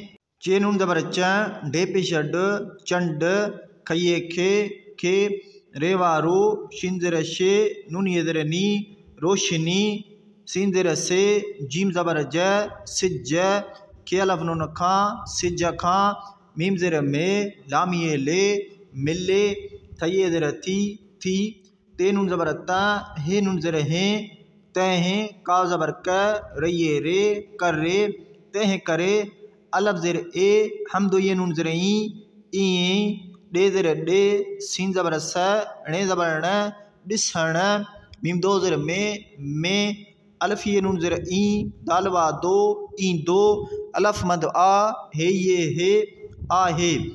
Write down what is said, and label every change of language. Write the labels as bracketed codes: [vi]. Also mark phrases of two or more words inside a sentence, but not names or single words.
[sd] चे नून ज़बर च, डे पेश ड, चंड, खये खे, रेवारो, शिन ज़र शे, नून ये ज़र नी, रोशनी, सीन ज़र से, जीम ज़बर ज, सिज, के अलफ नून खां, सिज खां, मीम ज़र में, लामिए ले, मिले, थये ज़र थी, ते नून ज़बर ता, हे नून ज़र हैं, तह, काव ज़बर क, रये रे, कर रे, तह करे, अलफ ज़र ए, हमदो ये नून ज़र ई, डे ज़र डे, सीन ज़बर स, णे ज़बर न, डिसण, मीम दो ज़र में, अलफ ये नून ज़र ई, दालवा दो, ई दो, अलफ मद आ, हे ये हे, आ हे।